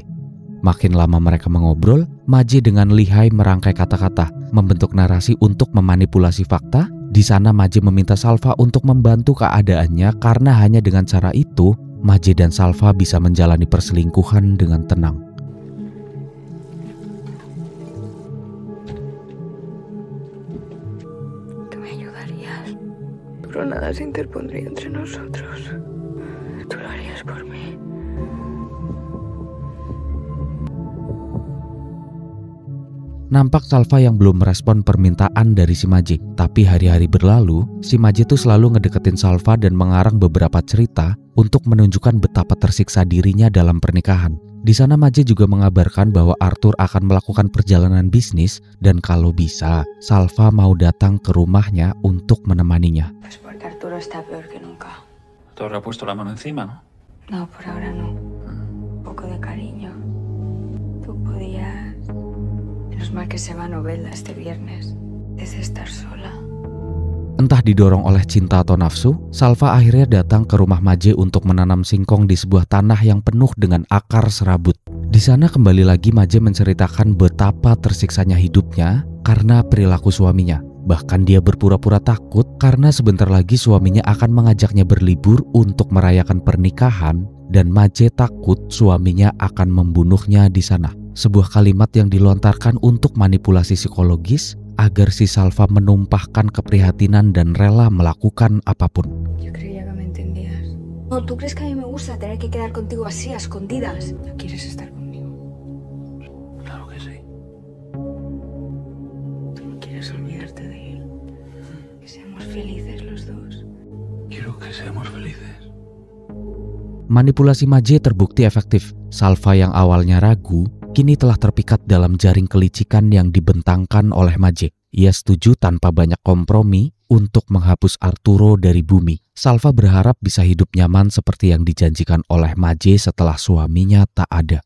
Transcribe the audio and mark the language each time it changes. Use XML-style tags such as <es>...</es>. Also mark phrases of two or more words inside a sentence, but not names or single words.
<id>Makin lama mereka mengobrol, Maje dengan lihai merangkai kata-kata, membentuk narasi untuk memanipulasi fakta. Di sana Maje meminta Salva untuk membantu keadaannya karena hanya dengan cara itu Maje dan Salva bisa menjalani perselingkuhan dengan tenang.</id> <es>Pero nada se interpondría entre nosotros. Tú lo harías por mí.</es> <id>Nampak Salva yang belum merespon permintaan dari si Maje. Tapi hari-hari berlalu, si Maje tuh selalu ngedeketin Salva dan mengarang beberapa cerita untuk menunjukkan betapa tersiksa dirinya dalam pernikahan. Di sana Maje juga mengabarkan bahwa Arthur akan melakukan perjalanan bisnis dan kalau bisa, Salva mau datang ke rumahnya untuk menemaninya.</id> <es>Pues porque Arturo está peor que nunca. Te habrá puesto la mano encima, ¿no? No, por ahora no. Un poco de cariño. Tú podías... Menos mal que se va a Novelda este viernes. Desde estar sola.</es> <id>Entah didorong oleh cinta atau nafsu, Salva akhirnya datang ke rumah Maje untuk menanam singkong di sebuah tanah yang penuh dengan akar serabut. Di sana kembali lagi Maje menceritakan betapa tersiksanya hidupnya karena perilaku suaminya. Bahkan dia berpura-pura takut karena sebentar lagi suaminya akan mengajaknya berlibur untuk merayakan pernikahan dan Maje takut suaminya akan membunuhnya di sana. Sebuah kalimat yang dilontarkan untuk manipulasi psikologis agar si Salva menumpahkan keprihatinan dan rela melakukan apapun.</id> <es>Yo creía que me entendías. No, ¿tú crees que a mí me gusta tener que quedar contigo así, a escondidas? ¿No quieres estar conmigo? Claro que sí. ¿Tú no quieres olvidarte de él? Que seamos felices los dos. Quiero que seamos felices.</es> <id>Manipulasi Maje terbukti efektif. Salva yang awalnya ragu, kini telah terpikat dalam jaring kelicikan yang dibentangkan oleh Maje. Ia setuju tanpa banyak kompromi untuk menghapus Arturo dari bumi. Salva berharap bisa hidup nyaman seperti yang dijanjikan oleh Maje setelah suaminya tak ada.</id>